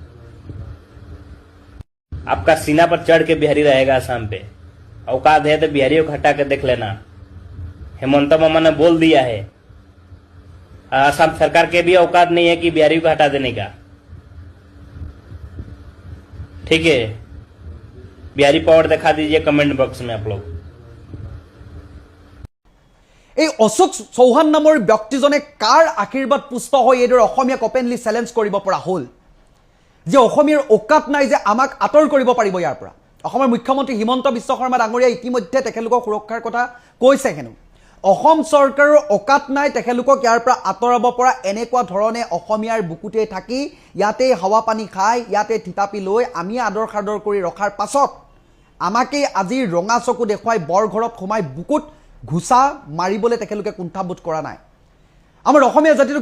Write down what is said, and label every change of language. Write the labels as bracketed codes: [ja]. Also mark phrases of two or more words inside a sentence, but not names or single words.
[hi] आपका सीना पर चढ़ के बिहारी रहेगा असम पे औकात है तो बिहारियों को हटा के देख लेना हेमंत मामा ने बोल दिया है असम सरकार के भी औकात नहीं है कि बिहारी को हटा देने का ठीक है बिहारी पावर दिखा दीजिए [en] comment box [hi] में आप लोग [as] এই অশোক চৌহান নামৰ ব্যক্তিজনে কাৰ আশীৰ্বাদ পুষ্ট হৈ এইদৰে অসমীয়াক [en] openly challenge [as] কৰিব পৰা হ'ল যে অসমীয়াৰ অকাত নাই যে আমাক আঁতৰ কৰিব পাৰিব ইয়াৰ পৰা অসমৰ মুখ্যমন্ত্ৰী হিমন্ত বিশ্ব শৰ্মা ডাঙৰীয়া ইতিমধ্যে তেখেতলোকৰ সুৰক্ষাৰ কথা কৈছে হেনো অসম চৰকাৰৰ অকাত নাই তেখেতলোকক ইয়াৰ পৰা আঁতৰাব পৰা এনেকুৱা ধৰণে অসমীয়াৰ বুকুতে থাকি ইয়াতে হাৱা পানী খাই ইয়াতে থিতাপি লৈ আমি আদৰ খাদৰ কৰি ৰখাৰ পাছত আমাকে আজি ৰঙা চকু দেখুৱাই বৰঘৰত সোমাই বুকুত ঘুষা মাৰিবলৈ তেখেতলোকে কুণ্ঠাবোধ কৰা নাই আমাৰ অসমীয়া জাতিটোক